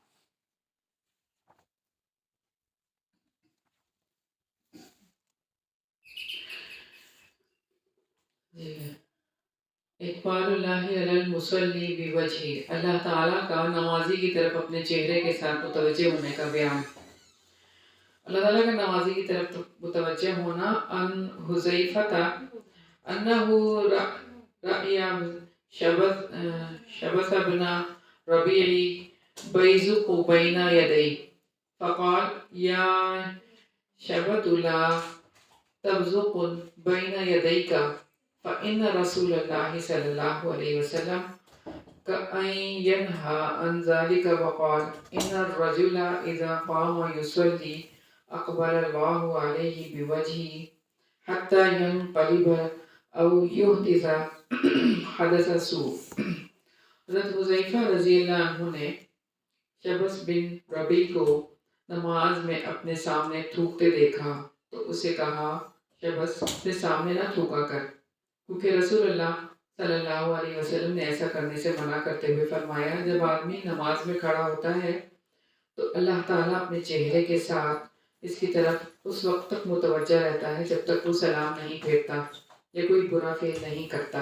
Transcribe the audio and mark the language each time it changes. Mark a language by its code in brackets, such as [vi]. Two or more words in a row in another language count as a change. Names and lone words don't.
[ar] اقبال اللہ علی المصلی بوجہی، [ur] اللہ تعالیٰ کا نمازی کی طرف اپنے چہرے کے ساتھ متوجہ ہونے کا بیان. اللہ تعالیٰ کا نمازی کی طرف متوجہ ہونا. [ar] ان حذیفہ انہ رأی شبث بن ربیعی بیزق بین یدی فقال یا شبت لا تبزق بین یدیک فإن رسول اللہ صلی اللہ علیہ وسلم كأن ينهى عن ذلك وقال إن الرجل إذا قام يصلي أقبل الله عليه بوجهه حتى ينقلب أو يحدث حدث سوء. [ur] حضرت حذیفہ رضی اللہ عنہ نے شبث بن ربی کو نماز میں اپنے سامنے تھوکتے دیکھا تو اسے کہا شبث اپنے سامنے نہ تھوکا کر، کیونکہ رسول اللہ [ar] صلی اللہ علیہ وسلم [ur] نے ایسا کرنے سے منع کرتے ہوئے فرمایا جب آدمی نماز میں کھڑا ہوتا ہے تو اللہ تعالیٰ اپنے چہرے کے ساتھ اس کی طرف اس وقت تک متوجہ رہتا ہے جب تک وہ سلام نہیں پھیرتا یا کوئی برا فعل نہیں کرتا.